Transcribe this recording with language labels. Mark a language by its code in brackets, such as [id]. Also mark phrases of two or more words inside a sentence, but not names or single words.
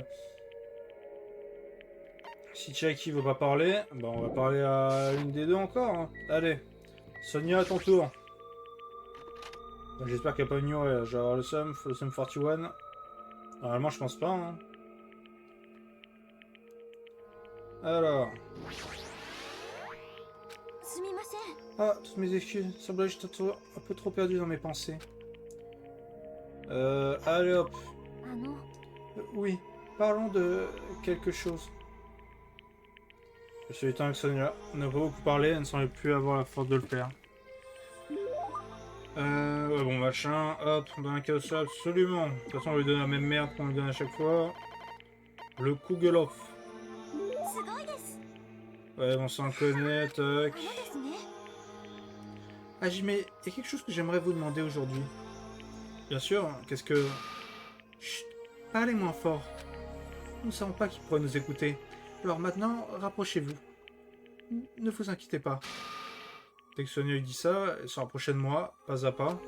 [fr] si Chiaki veut pas parler, bah on va parler à une des deux encore. Hein. Allez. Sonia, à ton tour. J'espère qu'elle va pas ignorer. Je vais avoir le Sum 41. Normalement, je pense pas. Hein. Alors. [ja] すみません [fr] Ah, toutes mes excuses. Semble que j'étais un peu trop perdu dans mes pensées. Allez hop. あの Oui, parlons de quelque chose. Je suis temps avec Sonia. On n'a pas beaucoup parlé, elle ne semblait plus avoir la force de le faire. Ouais, bon, machin, hop, on donne un cadeau ça, absolument. De toute façon, on lui donne la même merde qu'on lui donne à chaque fois. Le Kugelhof. [ja] すごいです [fr] Ouais, on s'en connaît, あ tac. [ja] のですね [fr] Ah, mais il y a quelque chose que j'aimerais vous demander aujourd'hui. Bien sûr, qu'est-ce que... Chut, parlez moins fort. Nous ne savons pas qui pourrait nous écouter. Alors maintenant, rapprochez-vous. Ne vous inquiétez pas. Dès que Sonia lui dit ça, elle se rapprochait de moi, pas à pas.